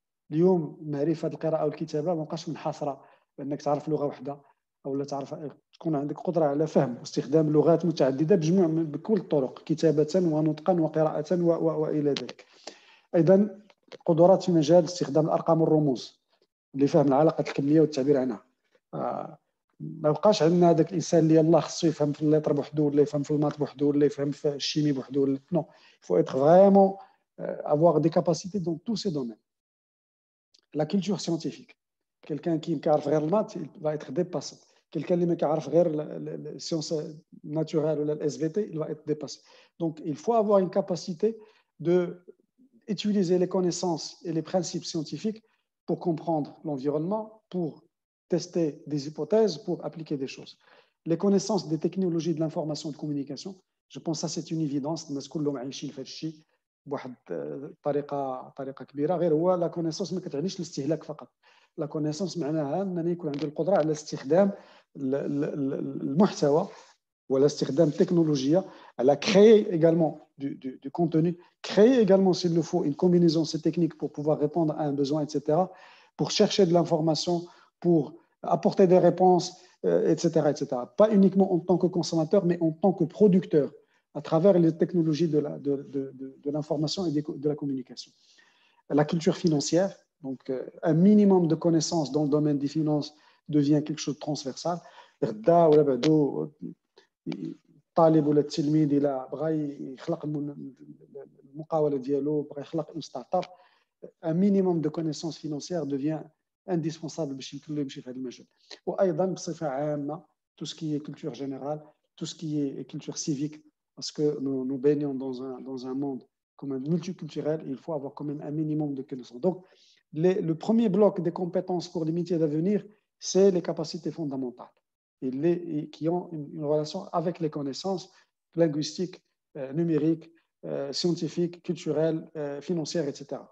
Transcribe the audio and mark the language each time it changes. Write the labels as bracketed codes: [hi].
[ar] اليوم معرفه القراءه والكتابه ما بقاش منحصره بانك تعرف لغه واحده او لا تعرف، تكون عندك قدره على فهم واستخدام لغات متعدده بكل الطرق، كتابه ونطقا وقراءه والى ذلك. ايضا قدرات في مجال استخدام الارقام والرموز لفهم العلاقه الكميه والتعبير عنها. ما بقاش عندنا هذاك الانسان اللي يلاه خصو يفهم في الليتر بوحدو ولا يفهم في المات بوحدو ولا يفهم في الشيمي بوحدو. [fr] نو، il faut être vraiment avoir des capacités dans tous ces domaines. La culture scientifique, quelqu'un qui [ar] كيعرف غير المات [fr] il va être dépassé. Quelqu'un [ar] اللي ما كيعرف غير السيونس ناتورال ولا الاس في تي [fr] il va être dépassé. Donc il faut avoir une capacité de utiliser les connaissances et les principes scientifiques pour comprendre l'environnement, pour tester des hypothèses, pour appliquer des choses. Les connaissances des technologies de l'information et de communication, je pense que ça c'est une évidence. [ar] الناس كلهم عايشين في هذا الشيء بواحد طريقه كبيره. غير هو لا كونيسونس ما كتعنيش الاستهلاك فقط. لا كونيسونس معناها انني يكون عندي القدره على استخدام المحتوى ولا استخدام التكنولوجيا على [fr] créer également du contenu, créer également s'il le faut une combinaison de ces techniques pour pouvoir répondre à un besoin, etc., pour chercher de l'information, pour apporter des réponses, etc., etc. Pas uniquement en tant que consommateur, mais en tant que producteur à travers les technologies de l'information et de la communication. La culture financière, donc un minimum de connaissances dans le domaine des finances devient quelque chose de transversal. [ar] الطالب ولا التلميذ الى بغى يخلق المقاوله ديالو، بغى يخلق اون ستارت اب، [fr] un minimum de connaissances financières devient indispensable [ar] باش يمكن له يمشي في هذا المجال. وايضا بصفه عامه [fr] tout ce qui est culture générale, tout ce qui est culture civique, parce que nous baignons dans un monde comme un multiculturel, il faut avoir quand même un minimum de connaissances. Donc, le premier bloc des compétences pour les métiers d'avenir, c'est les capacités fondamentales et qui ont une relation avec les connaissances linguistiques, numériques, scientifiques, culturelles, financières, etc.